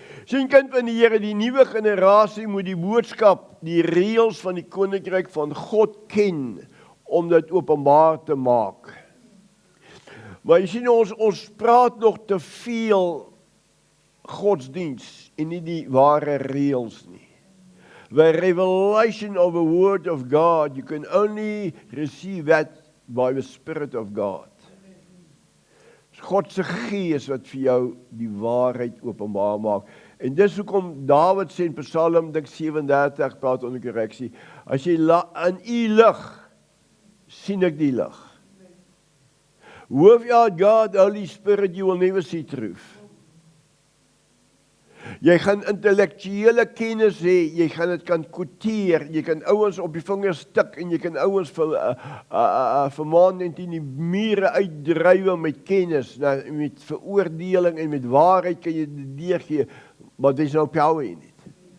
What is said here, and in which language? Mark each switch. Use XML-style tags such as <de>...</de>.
<af>Sien kind van die Here, die nuwe generasie moet die boodskap, die reëls van die koninkryk van God ken, om dit openbaar te maak. Maar jy sien, ons praat nog te veel godsdiens en nie die ware reëls nie.</af> <en>The revelation of the word of God, you can only receive that by the Spirit of God.</en> <af>God se gees wat vir jou die waarheid openbaar maak. En dis hoekom Dawid sê in Psalm 37, praat onder korreksie, as jy in u lig, sien ek die lig.</af> <en>Without God, the Holy Spirit, you will never see truth.</en> <af>Jy gaan intellektuele kennis hê, jy gaan dit kan quoteer, jy kan ouens op die vingers tik en jy kan ouens vermaan en teen die mure uitdrywe met kennis, met veroordeling en met waarheid kan jy dit deurgee, maar dis nou power in dit.</af>